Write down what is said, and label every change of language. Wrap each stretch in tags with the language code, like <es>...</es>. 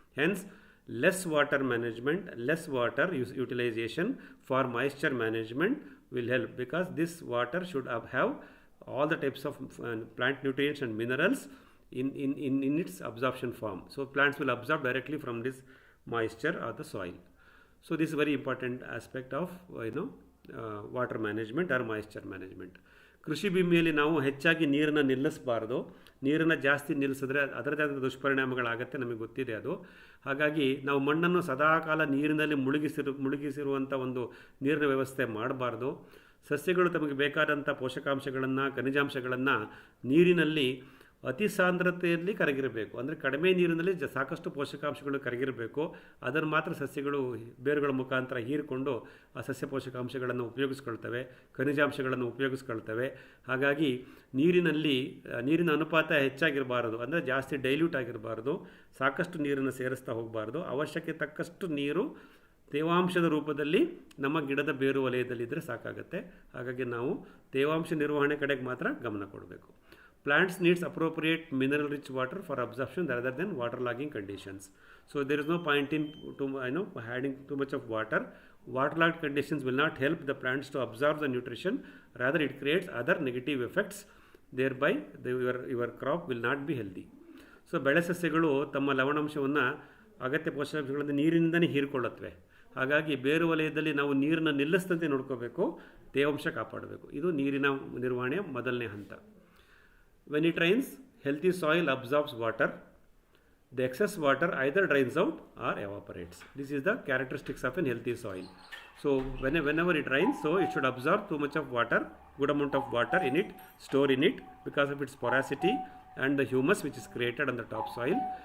<en>Hence, less water management, less water utilization for moisture management will help, because this water should have all the types of plant nutrients and minerals in its absorption form. So plants will absorb directly from this moisture of the soil. So this is very important aspect of water management or moisture management.</en> <kn>ಕೃಷಿ ಭೂಮಿಯಲ್ಲಿ ನಾವು ಹೆಚ್ಚಾಗಿ ನೀರನ್ನು ನಿಲ್ಲಿಸಬಾರ್ದು. ನೀರನ್ನು ಜಾಸ್ತಿ ನಿಲ್ಲಿಸಿದ್ರೆ ಅದರದೇ ಆದ ದುಷ್ಪರಿಣಾಮಗಳಾಗತ್ತೆ, ನಮಗೆ ಗೊತ್ತಿದೆ ಅದು. ಹಾಗಾಗಿ ನಾವು ಮಣ್ಣನ್ನು ಸದಾಕಾಲ ನೀರಿನಲ್ಲಿ ಮುಳುಗಿಸಿರುವಂಥ ಒಂದು ನೀರಿನ ವ್ಯವಸ್ಥೆ ಮಾಡಬಾರ್ದು. ಸಸ್ಯಗಳು ತಮಗೆ ಬೇಕಾದಂಥ ಪೋಷಕಾಂಶಗಳನ್ನು, ಖನಿಜಾಂಶಗಳನ್ನು ನೀರಿನಲ್ಲಿ ಅತಿ ಸಾಂದ್ರತೆಯಲ್ಲಿ ಕರಗಿರಬೇಕು. ಅಂದರೆ ಕಡಿಮೆ ನೀರಿನಲ್ಲಿ ಸಾಕಷ್ಟು ಪೋಷಕಾಂಶಗಳು ಕರಗಿರಬೇಕು. ಅದನ್ನು ಮಾತ್ರ ಸಸ್ಯಗಳು ಬೇರುಗಳ ಮುಖಾಂತರ ಹೀರಿಕೊಂಡು ಆ ಸಸ್ಯ ಪೋಷಕಾಂಶಗಳನ್ನು ಉಪಯೋಗಿಸ್ಕೊಳ್ತವೆ, ಖನಿಜಾಂಶಗಳನ್ನು ಉಪಯೋಗಿಸ್ಕೊಳ್ತವೆ. ಹಾಗಾಗಿ ನೀರಿನ ಅನುಪಾತ ಹೆಚ್ಚಾಗಿರಬಾರದು, ಅಂದರೆ ಜಾಸ್ತಿ ಡೈಲ್ಯೂಟ್ ಆಗಿರಬಾರ್ದು. ಸಾಕಷ್ಟು ನೀರನ್ನು ಸೇರಿಸ್ತಾ ಹೋಗಬಾರ್ದು. ಅವಶ್ಯಕ್ಕೆ ತಕ್ಕಷ್ಟು ನೀರು ತೇವಾಂಶದ ರೂಪದಲ್ಲಿ ನಮ್ಮ ಗಿಡದ ಬೇರು ವಲಯದಲ್ಲಿದ್ದರೆ ಸಾಕಾಗುತ್ತೆ. ಹಾಗಾಗಿ ನಾವು ತೇವಾಂಶ ನಿರ್ವಹಣೆ ಕಡೆಗೆ ಮಾತ್ರ ಗಮನ ಕೊಡಬೇಕು.</kn> <en>Plants needs appropriate mineral rich water for absorption rather than waterlogging conditions. So there is no point in adding too much of water. Waterlogged conditions will not help the plants to absorb the nutrition. Rather it creates other negative effects. Thereby your crop will not be healthy.</en> <kn>So ಬೆಳೆ ಸಸ್ಯಗಳು ತಮ್ಮ ಲವಣಾಂಶವನ್ನು, ಅಗತ್ಯ ಪೋಷಕಾಂಶಗಳನ್ನು ನೀರಿನಿಂದಲೇ ಹೀರಿಕೊಳ್ಳುತ್ತವೆ. ಹಾಗಾಗಿ ಬೇರು ವಲಯದಲ್ಲಿ ನಾವು ನೀರನ್ನು ನಿಲ್ಲಿಸದಂತೆ ನೋಡ್ಕೋಬೇಕು, ತೇವಾಂಶ ಕಾಪಾಡಬೇಕು. ಇದು ನೀರಿನ ನಿರ್ವಹಣೆಯ ಮೊದಲನೇ ಹಂತ.</kn> <en>When it rains, healthy soil absorbs water. The excess water either drains out or evaporates. This is the characteristics of a healthy soil. So whenever it rains, so it should absorb too much of water, good amount of water in it, store in it because of its porosity and the humus which is created on the topsoil.</en>